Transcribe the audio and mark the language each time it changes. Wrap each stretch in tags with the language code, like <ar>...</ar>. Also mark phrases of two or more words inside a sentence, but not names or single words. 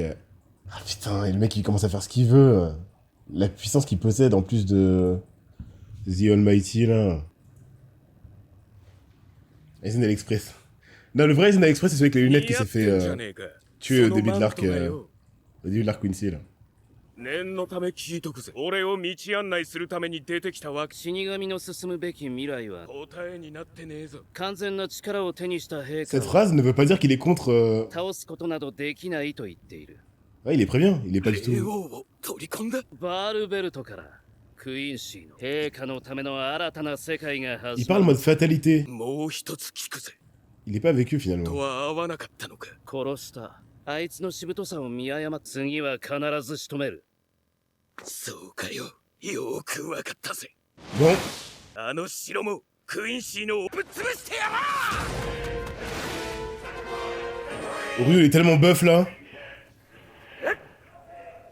<fr>Ah putain, et le mec il commence à faire ce qu'il veut. La puissance qu'il possède en plus de The Almighty là. Aizen Express. Non, le vrai Aizen Express c'est celui avec les lunettes qui s'est fait tuer au début de l'arc Quincy là.</fr> <ja>念のため聞いとくぜ。俺を道案内するために出てきたわけ。死神の進むべき未来は答えになってねえぞ。完全な力を手にした陛下</ja> <fr>Cette phrase ne veut pas dire qu'il est contre.</fr> <ja>倒すことなどできないと言っている。</ja> <fr>Ouais, il est prévient, il est pas du</fr> <ja>霊</ja> <fr>tout.</fr> <ja>王を取り込んだ。バールベルトからクイーンシーの陛下のための新たな世界が</ja> <fr>Il</fr> <ja>始</ja> <fr>parle</fr> <ja>ま</ja> <fr>en</fr> <ja>る。</ja> <fr>mode fatalité.</fr> <ja>もう一つ聞くぜ。</ja> <fr>Il est pas avec eux</fr> <ja>と</ja> <fr>finalement.</fr> <ja>は合わなかったのか。殺した。あいつのしぶとさを見誤っ次は必ず仕留める。そうかよ。よくわかったぜ。</ja> <fr>Bon,</fr> <ja>あの城もクインシーのをぶっ潰してやら</ja> <fr>Ryu il est tellement buff là.</fr>